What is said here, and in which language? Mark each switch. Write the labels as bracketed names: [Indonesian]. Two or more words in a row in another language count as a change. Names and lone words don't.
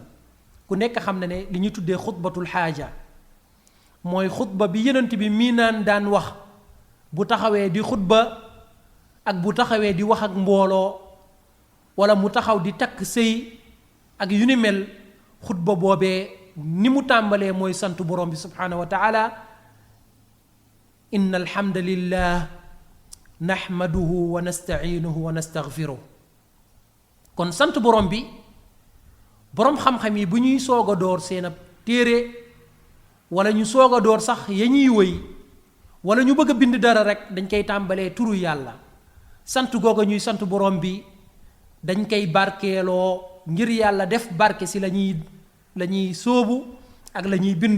[Wolof] ku nekk xam na ne li ñuy tuddee [Arabic] خطبة الحاجة [Wolof] mooy xutba bi yonent bi mii naan daan wax bu taxawee di xutba ak bu taxawee di wax ak mbooloo wala mu taxaw di takk sëy ak yu ni mel. xutba boobee ni mu tàmbalee mooy sant borom bi [Arabic] سبحانه وتعالى, إن الحمد لله نحمده ونستعينه ونستغفره. [Wolof] kon sant borom bi, borom xam-xam yi bu ñuy soog a door seen ab téere wala ñu soog a door sax ya ñuy wëy wala ñu bëgg a bind dara rek dañ koy tàmbalee turu yàlla. sant googa ñuy sant borom bi dañ koy barkeeloo ngir yàlla def barke si la ñuy sóobu ak la ñuy bind.